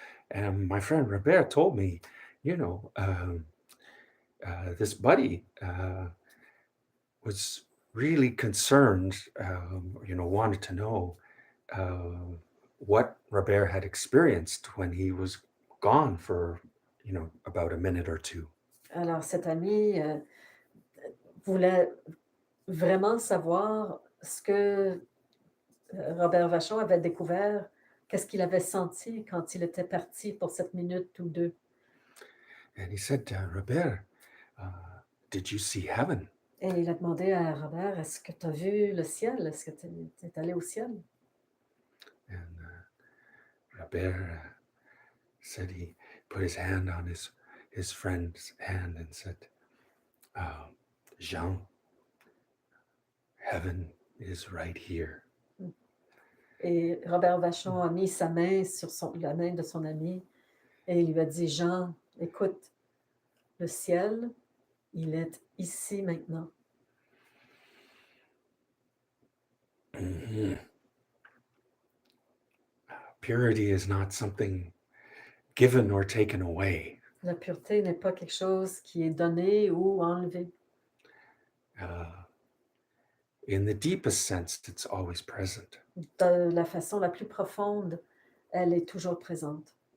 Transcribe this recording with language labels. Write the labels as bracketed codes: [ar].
[en] And my friend Robert told me, you know, this buddy was really concerned, wanted to know what Robert had experienced when he was gone for, about a minute or two. [fr] Alors cet ami voulait vraiment savoir ce que Robert Vachon avait découvert, qu'est-ce qu'il avait senti quand il était parti pour cette minute ou deux. [en] And he said, Robert, did you see heaven? [fr] Et il a demandé à Robert, est-ce que tu as vu le ciel? Est-ce que tu es allé au ciel? [en] And Robert said he put his hand on his friend's hand and said, Jean, heaven is right here. [fr] Et Robert Vachon a mis sa main sur la main de son ami et il lui a dit, Jean, écoute, le ciel, il est ici maintenant. Mm-hmm. [en] Purity is not something given or taken away. [fr] La pureté n'est pas quelque chose qui est donné ou enlevé. [en] In the deepest sense, it's always present. [fr] De la façon la plus profonde, elle est toujours présente.